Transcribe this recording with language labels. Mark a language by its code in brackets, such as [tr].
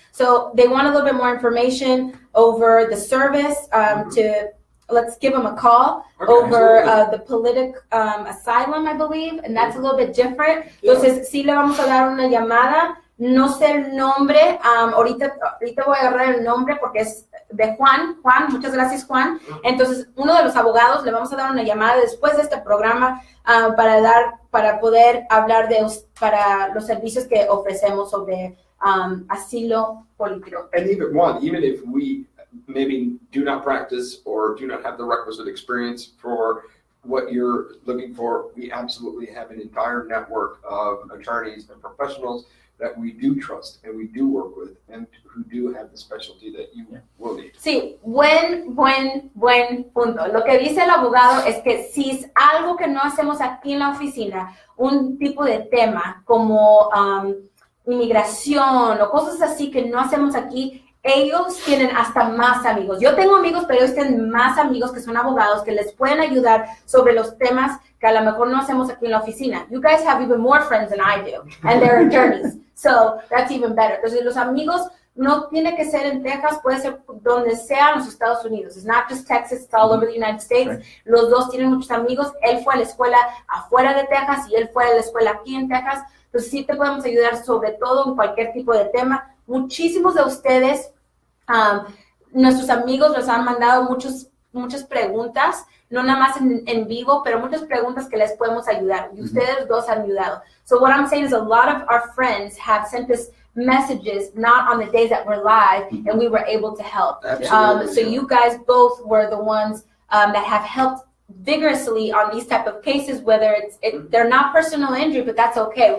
[en] So, they want a little bit more information over the service let's give them a call over the politic asylum, I believe, and that's a little bit different. [es] Entonces, sí le vamos a dar una llamada. No sé el nombre, ahorita voy a agarrar el nombre porque es de Juan, muchas gracias Juan. Entonces, uno de los abogados le vamos a dar una llamada después de este programa para poder hablar para los servicios que ofrecemos sobre asilo político. [en] And even if we maybe do not practice or do not have the requisite experience for what you're looking for, we absolutely have an entire network of attorneys and professionals that we do trust and we do work with and who do have the specialty that you will need. [es] Sí, buen punto. Lo que dice el abogado es que si es algo que no hacemos aquí en la oficina, un tipo de tema como inmigración o cosas así que no hacemos aquí, ellos tienen hasta más amigos. Yo tengo amigos, pero ellos tienen más amigos que son abogados que les pueden ayudar sobre los temas que a lo mejor no hacemos aquí en la oficina. [en] You guys have even more friends than I do, and they're attorneys. So that's even better. [es] Entonces, los amigos no tiene que ser en Texas, puede ser donde sea en los Estados Unidos. [en] It's not just Texas, it's all over the United States. Right. [es] Los dos tienen muchos amigos. Él fue a la escuela afuera de Texas y él fue a la escuela aquí en Texas. Entonces, sí te podemos ayudar sobre todo en cualquier tipo de tema. Muchísimos de ustedes, nuestros amigos nos han mandado muchas preguntas, no nada más en vivo, pero muchas preguntas que les podemos ayudar. Y ustedes dos han ayudado. [en] So what I'm saying is a lot of our friends have sent us messages, not on the days that we're live, and we were able to help. So you guys both were the ones that have helped vigorously on these type of cases, whether they're not personal injury, but that's okay.